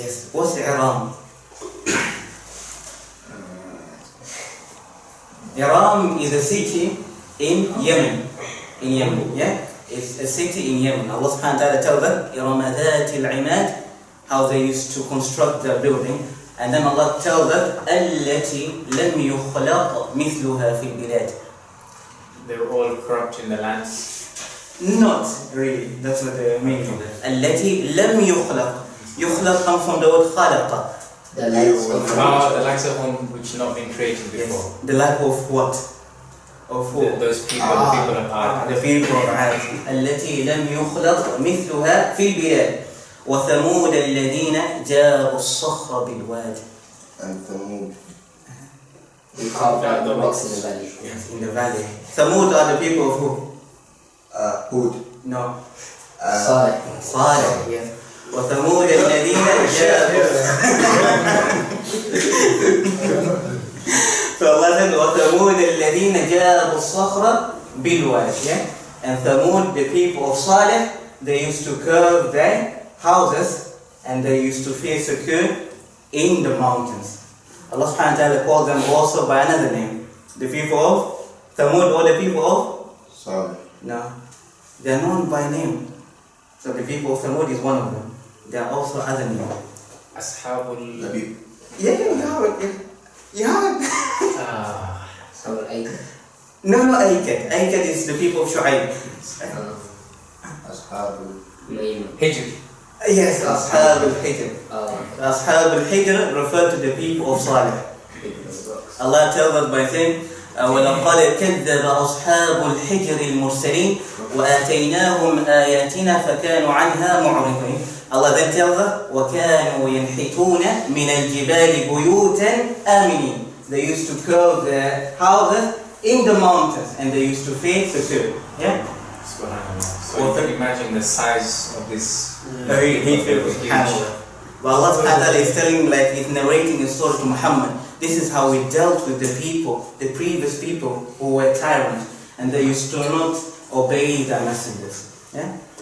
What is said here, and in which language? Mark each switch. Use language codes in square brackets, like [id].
[en] Yes. What's Iram? Iram is a city in Yemen. In Yemen, yeah? It's a city in Yemen. Allah subhanahu wa ta'ala tells them, [ar] إِرَمَ ذَاتِ الْعِمَادِ, [en] how they used to construct their building. And then Allah tells them, [ar] الَّتِي لَمْ يُخْلَقْ مِثْلُهَا فِي الْبِلَادِ. [en] They were all corrupt in the lands. Not really, that's what the meaning of it. [ar] الَّتِي لَمْ يُخْلَقْ. [en] يُخْلَقْ comes from the word خَلَقَ. The likes of The likes of whom which not been created before. Yes. The like of what? Of who? Those people, the people of Ad. The people of Ad. [ar] التي لم يخلق مثلها في البلاد. وثمود الذين جابوا الصخر بالواد. [en] And Thamud. we carved out the rocks in the valley. Yes, in the valley. Thamud are the people of who? Hud. No. Salih. Salih. Yes. [ar] وثمود الذين جابوا. [en] So Allah said, [ar] وثمود الذين جابوا الصخر بالواد. [en] Yeah? And Thamud, the people of Salih, they used to curve their houses and they used to face secure in the mountains. Allah subhanahu wa ta'ala called them also by another name. The people of Thamud or the people of? Salih. No. They are known by name. So the people of Thamud is one of them. There are also other names. Ashabul. Nabi. Yeah, you have it. You have it. Our Aikad. No, Aikad. Aikad is the people of Shu'aib. Ashabul. Maimah. Hijr. Yes, Ashab al-Hijr. Ashab al-Hijr refer to the people of Salih. Allah tells us by saying, [ar] وَلَقَدْ كَذَّبَ أَصْحَابُ الْحِجْرِ الْمُرْسَلِينَ وَآتَيْنَاهُمْ آيَاتِنَا فَكَانُوا عَنْهَا مُعْرِضِينَ. [en] Allah then tells us, [ar] وَكَانُوا يَنْحِتُونَ مِنَ الْجِبَالِ بُيُوتًا آمِنِينَ. [en] They used to curve their houses in the mountains and they used to face the sea. Yeah? So you can imagine the size of this. Very hateful. But Allah subhanahu wa ta'ala is telling, like he's narrating a story to Muhammad. This is how we dealt with the people, the previous people who were tyrants, and they used to not obey their messengers. Yeah?